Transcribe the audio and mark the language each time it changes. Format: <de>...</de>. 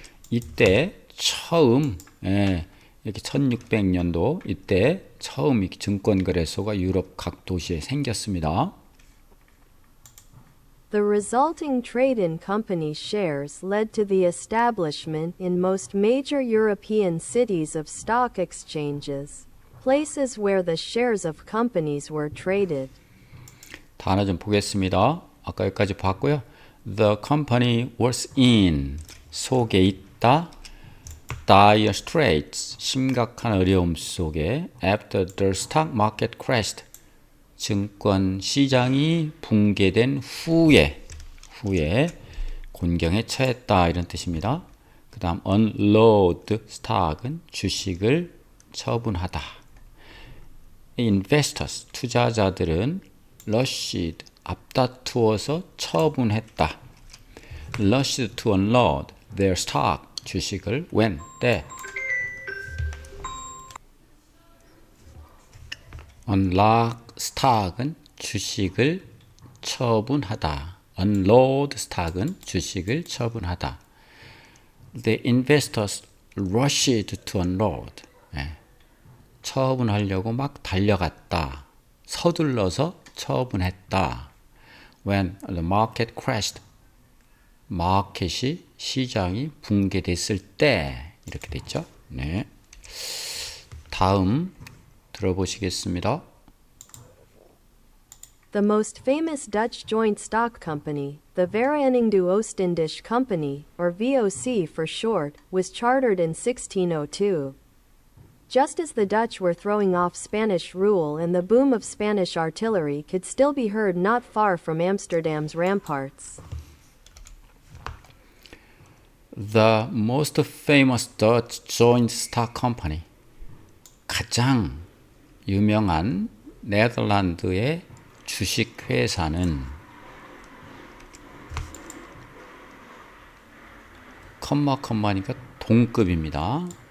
<ko>이때 처음 이렇게 1600년도 이때 처음 증권거래소가 유럽 각 도시에 생겼습니다.</ko> <en>The resulting trade in company shares led to the establishment in most major European cities of stock exchanges, places where the shares of companies were traded.</en> <ko>단어 좀 보겠습니다. 아까 여기까지 봤고요.</ko> <en>The company was in,</en> <ko>속에 있다.</ko> <en>dire straits,</en> <ko>심각한 어려움 속에.</ko> <en>After the stock market crashed,</en> <ko>증권 시장이 붕괴된 후에 곤경에 처했다, 이런 뜻입니다. 그 다음</ko> <en>unload stock</en> <ko>은 주식을 처분하다. investors, 투자자들은 rushed, 앞다투어서 처분했다.</ko> <en>rushed to unload their stock, 주식을 when, 때. unlock stock</en> <ko>은 주식을 처분하다.</ko> <en>unload stock</en> <ko>은 주식을 처분하다.</ko> <en>The investors rushed to unload.</en> <ko>처분하려고 막 달려갔다. 서둘러서 처분했다.</ko> <en>When the market crashed.</en> <ko>마켓이, 시장이 붕괴됐을 때, 이렇게 됐죠. 네. 다음 들어보시겠습니다.</ko> <en>The most famous Dutch joint stock company, the Vereniging de Oostindische Company, or VOC for short, was chartered in 1602. Just as the Dutch were throwing off Spanish rule and the boom of Spanish artillery could still be heard not far from Amsterdam's ramparts. The most famous Dutch joint stock company.</en> <ko>가장 유명한 네덜란드의 주식 회사는 컴마니까 동급입니다.</ko>